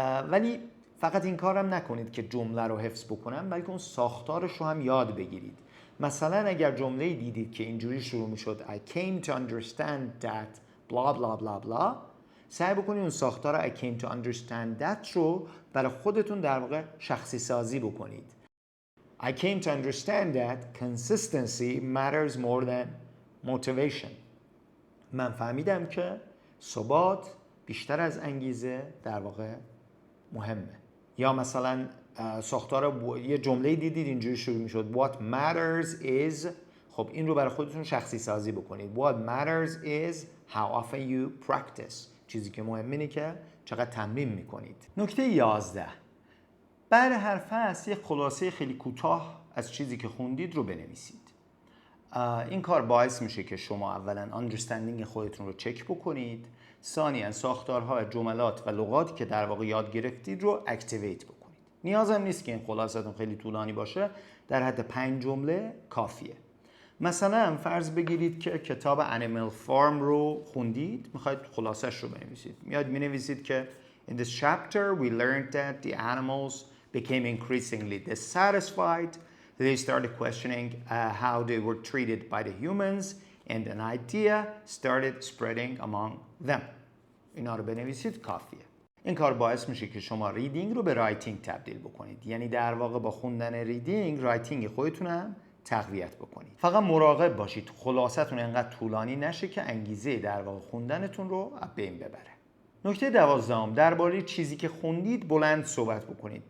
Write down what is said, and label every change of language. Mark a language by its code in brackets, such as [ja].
[fa] ولی فقط این کارم نکنید که جمله رو حفظ بکنم، بلکه اون ساختارش رو هم یاد بگیرید. مثلا اگر جمله دیدید که اینجوری شروع میشد [en] I came to understand that [fa] بلا بلا بلا بلا، سعی بکنید اون ساختار [en] I came to understand that [fa] رو برای خودتون در واقع شخصی سازی بکنید. [en] I came to understand that consistency matters more than motivation. [fa] من فهمیدم که ثبات بیشتر از انگیزه در واقع مهمه. یا مثلا ساختار یه جمله دیدید اینجوری شروع میشد [en] What matters is، [fa] خب این رو برای خودتون شخصی سازی بکنید. [en] What matters is how often you practice. [fa] چیزی که مهمه اینه که چقدر تمرین میکنید. نکته 11، بعد هر فصل یک خلاصه خیلی کوتاه از چیزی که خوندید رو بنویسید. این کار باعث میشه که شما اولا understanding خودتون رو چک بکنید، ثانیاً ساختارها، جملات و لغاتی که در واقع یاد گرفتید رو اکتیویت بکنید. نیازم نیست که این خلاصتون خیلی طولانی باشه، در حد 5 جمله کافیه. مثلا فرض بگیرید که کتاب Animal Farm رو خوندید، میخواید خلاصش رو بنویسید. میاد مینویسید که [en] In this chapter we learned that the animals became increasingly dissatisfied. They started questioning how they were treated by the humans and an idea started spreading among them. [fa] اینا رو بنویسید کافیه. این کار باعث میشه که شما ریدینگ رو به رایتینگ تبدیل بکنید. یعنی در واقع با خوندن ریدینگ رایتینگ خودتون هم تقویت بکنید. فقط مراقب باشید خلاصتون انقدر طولانی نشه که انگیزه در واقع خوندنتون رو از بین ببره. نکته 12، درباره چیزی که خوندید بلند صحبت بکنید.